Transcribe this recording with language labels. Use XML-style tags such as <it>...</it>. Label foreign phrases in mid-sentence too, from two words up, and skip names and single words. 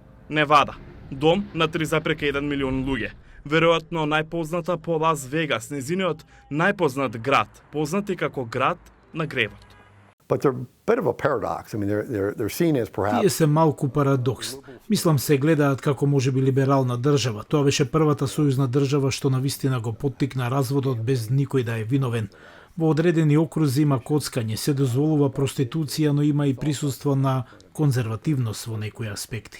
<mk>Невада, дом на 3,1 милион луѓе. Веројатно најпозната по Лас Вегас, незиниот најпознат град, познат и како град на гревот.</mk> <en>But they're a bit of a paradox. I mean, they're seen as perhaps...</en> <mk>Тие се малку парадокс. Мислам се гледаат како можеби либерална држава. Тоа беше првата сојузна држава што навистина го поттикна разводот без никој да е виновен. Во одредени окрузи има коцкање, се дозволува проституција, но има и присуство на конзервативност во некои аспекти.</mk>